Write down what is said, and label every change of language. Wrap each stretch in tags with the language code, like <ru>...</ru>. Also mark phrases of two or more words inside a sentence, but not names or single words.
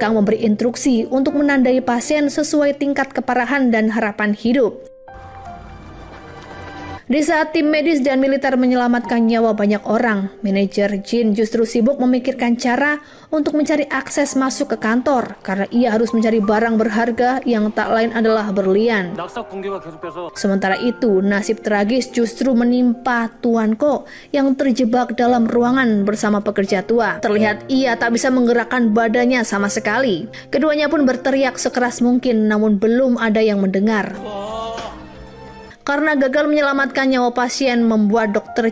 <id>Kang memberi instruksi untuk menandai pasien sesuai tingkat keparahan dan harapan hidup. Di saat tim medis dan militer menyelamatkan nyawa banyak orang, manajer Jin justru sibuk memikirkan cara untuk mencari akses masuk ke kantor karena ia harus mencari barang berharga yang tak lain adalah berlian.</id> <ko>낙석 붕괴가 계속돼서</ko> <id>Sementara itu, nasib tragis justru menimpa Tuan Ko yang terjebak dalam ruangan bersama pekerja tua. Terlihat ia tak bisa menggerakkan badannya sama sekali. Keduanya pun berteriak sekeras mungkin, namun belum ada yang mendengar. Karena gagal menyelamatkan nyawa pasien membuat Dr.</id>